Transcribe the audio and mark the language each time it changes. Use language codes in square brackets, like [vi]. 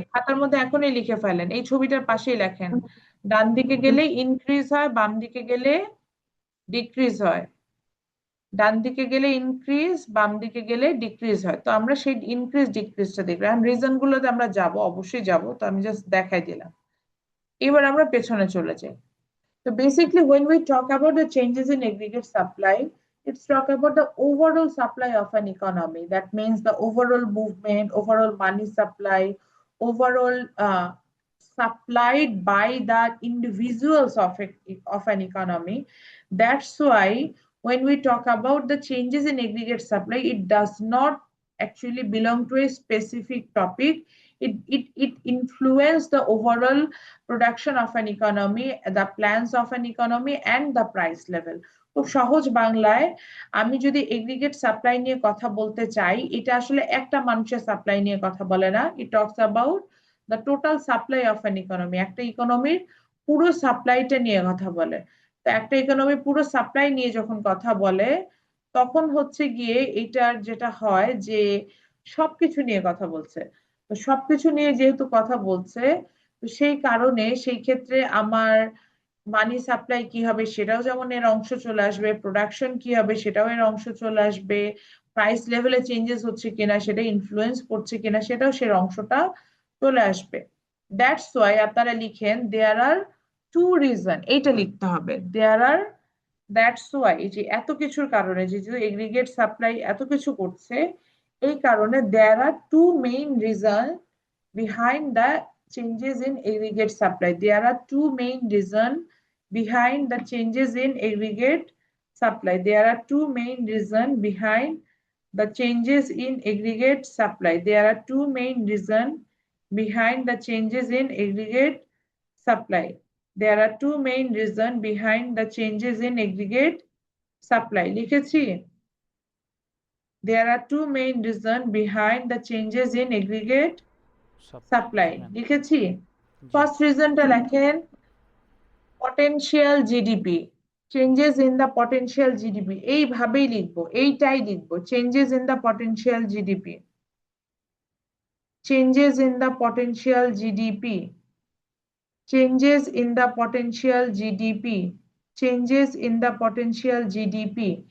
[bn] খাতার মধ্যে এখনই লিখে ফেলেন, এই ছবিটার পাশেই লেখেন, ডান দিকে গেলে ইনক্রিজ হয়, বাম দিকে গেলে ডিক্রিজ হয়। ডান দিকে গেলে ইনক্রিজ, বাম দিকে গেলে ডিক্রিজ হয়। তো আমরা সেই ইনক্রিজ ডিক্রিজটা দেখলাম, রিজন গুলোতে আমরা যাব, অবশ্যই যাব, তো আমি জাস্ট দেখাই দিলাম। এবার আমরা পেছনে চলে যাই। [en] So basically, when we talk about the changes in aggregate supply, It's talk about the overall supply of an economy. That means the overall movement, overall money supply, overall supplied by the individuals of an economy. That's why when we talk about the changes in aggregate supply, it does not actually belong to a specific topic. It influences the overall production of an economy, the plans of an economy, and the price level. [bn] খুব সহজ বাংলায় আমি যদি aggregate supply নিয়ে কথা বলতে চাই, এটা আসলে একটা মানুষের সাপ্লাই নিয়ে কথা বলে না। [en] It talks about the total supply of an economy. [bn] একটা ইকোনমির পুরো সাপ্লাইটা নিয়ে কথা বলে। তো একটা ইকোনমি পুরো সাপ্লাই নিয়ে যখন কথা বলে, তখন হচ্ছে গিয়ে এটার যেটা হয় যে সবকিছু নিয়ে কথা বলছে। তো সবকিছু নিয়ে যেহেতু কথা বলছে, তো সেই কারণে সেই ক্ষেত্রে আমার মানি সাপ্লাই কি হবে সেটাও যেমন এর অংশ চলে আসবে, প্রোডাকশন কি হবে সেটাও এর অংশ চলে আসবে, প্রাইস লেভেলে চেঞ্জেস হচ্ছে কিনা সেটা ইনফ্লুয়েন্স করছে কিনা সেটাও সের অংশটা চলে আসবে। [en] that's why [bn] আপনারা লিখেন [en] there are two reason, [bn] এইটা লিখতে হবে [en] There are. That's why [bn] যে এত কিছুর কারণে যে এগ্রিগেট সাপ্লাই এত কিছু করছে, এই কারণে [en] There are two main reason behind the changes in aggregate supply. There are two main reasons behind the changes in aggregate supply. There are two main reasons behind the changes in aggregate supply. There are two main reasons behind the changes in aggregate supply. There are two main reasons behind the changes in aggregate supply. [bn] লিখেছি? [en] There are two main reasons behind the changes in aggregate supply. [bn] লিখেছি? [en] first রিজনটা [bn] লেখেন [en] Potential GDP, changes in the potential GDP. [bn] এইভাবেই লিখবো, এইটাই লিখবো, [en] Changes in the potential GDP, changes in the potential GDP, changes in the potential GDP, changes in the potential GDP.